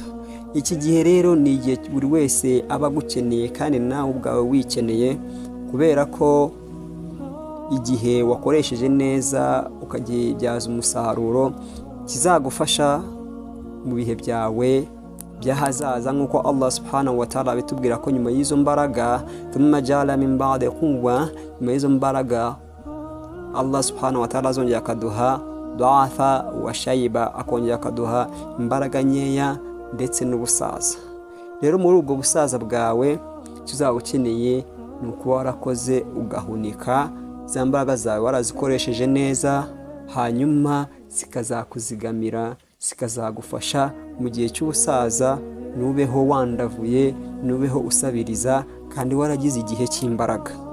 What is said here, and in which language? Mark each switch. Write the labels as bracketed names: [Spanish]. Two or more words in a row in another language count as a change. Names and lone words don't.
[Kinyarwanda] Iki gihe rero ni igihe buri wese aba agukeneye, kandi nawe ubwawe wikeneye, kubera ko igihe wakoresheje neza ukagibyaza umusaruro kizagufasha mu bihe byawe by'ahazaza, nk'uko Allah [Arabic] سبحانه وتعالى [Kinyarwanda] bitubwira ko nyuma y'izo mbaraga [Arabic] ثم جعل من بعد قوة, [Kinyarwanda] nyuma y'izo mbaraga Allah [Arabic] سبحانه وتعالى [Kinyarwanda] azongera akaduha [Arabic] ضعفا وشيبة, [Kinyarwanda] akongera akaduha imbaraga nkeya ndetse n'ubusaza. Rero muri ubwo busaza bwawe kizaba ukeneye ni uko warakoze ugahunika za mbaraga zawe warazikoresheje neza, hanyuma zikazakuzigamira, zikazagufasha mu gihe cy'ubusaza, nubeho wandavuye, nubeho usabiriza, kandi waragize igihe cy'imbaraga.